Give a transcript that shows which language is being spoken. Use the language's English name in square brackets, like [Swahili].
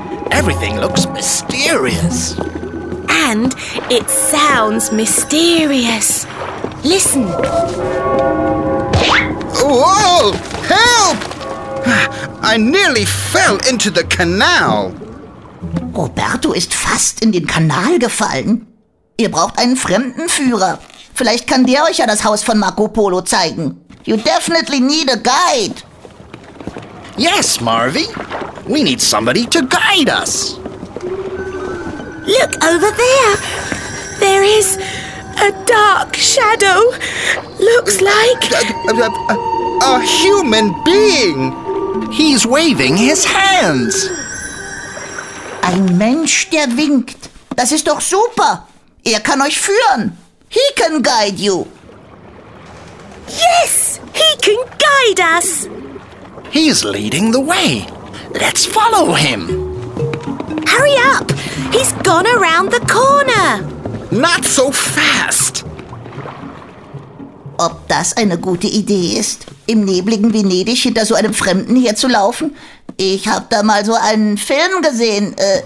[English] Everything looks mysterious. And it sounds mysterious. Listen. Whoa! Help! I nearly fell into the canal. [German] Roberto ist fast in den Kanal gefallen. Ihr braucht einen Fremdenführer. Vielleicht kann der euch ja das Haus von Marco Polo zeigen. [English] You definitely need a guide. Yes, Marvi. We need somebody to guide us. Look over there. There is a dark shadow. Looks like... A human being! He's waving his hands. [German] Ein Mensch, der winkt. Das ist doch super. Er kann euch führen. [English] He can guide you. Yes, he can guide us. He's leading the way. Let's follow him. Hurry up. He's gone around the corner. Not so fast! [German] Ob das eine gute Idee ist, im nebligen Venedig hinter so einem Fremden herzulaufen? Ich habe da mal so einen Film gesehen.